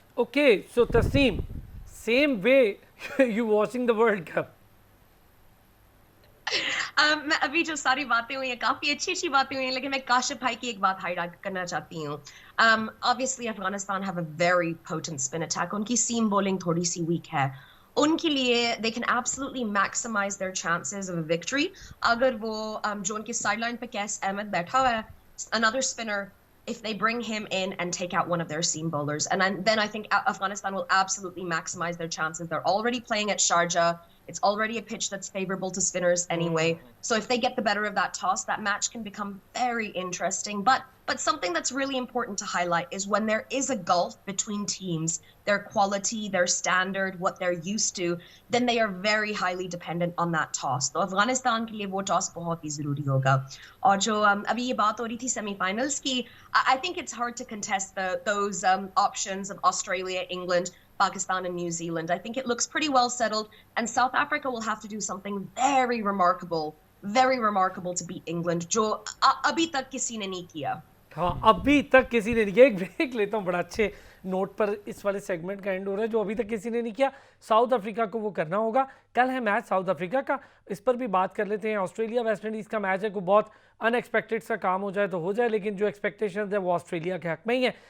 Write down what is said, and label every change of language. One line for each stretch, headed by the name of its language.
English: Okay, so Tasneem, same way you watching the world cup?
Hindi: मैं अभी जो सारी बातें हुई हैं काफी अच्छी बातें हुई हैं, लेकिन मैं काशिफ भाई की एक बात हाईलाइट करना चाहती हूँ।
English: obviously Afghanistan have a very potent spin attack,
Hindi: उनकी सीम बॉलिंग थोड़ी सी वीक है। उनके लिए
English: they can absolutely maximize their chances of a victory
Hindi: अगर वो जो उनकी sideline पे कैस अहमद बैठा हुआ है,
English: another spinner, if they bring him in and take out one of their seam bowlers, and then I think Afghanistan will absolutely maximize their chances. They're already playing at Sharjah. It's already a pitch that's favorable to spinners anyway. So if they get the better of that toss, that match can become very interesting. But something that's really important to highlight is when there is a gulf between teams, their quality, their standard, what they're used to, then they are very highly dependent on that toss.
Hindi: तो अफगानिस्तान के लिए वो toss बहुत ही जरूरी होगा। और जो अभी ये बात हो रही थी सेमीफाइनल्स की,
English: I think it's hard to contest those options of Australia, England, Pakistan and New Zealand. I think it looks pretty well settled, and South Africa will have to do something very remarkable to beat England,
Hindi: जो अभी तक किसी ने नहीं किया। हाँ, अभी तक किसी ने नहीं किया। एक ब्रेक लेता हूँ, बड़ा अच्छे नोट पर इस वाले सेगमेंट का एंड हो रहा है, जो अभी तक किसी ने नहीं किया। साउथ अफ्रीका को वो करना होगा। कल है मैच साउथ अफ्रीका का, इस पर भी बात कर लेते हैं। ऑस्ट्रेलिया वेस्ट इंडीज़ का मैच है, कोई बहुत अनएक्सपेक्टेड सा काम हो जाए तो हो जाए, लेकिन जो एक्सपेक्टेशन है वो ऑस्ट्रेलिया के हक में ही है।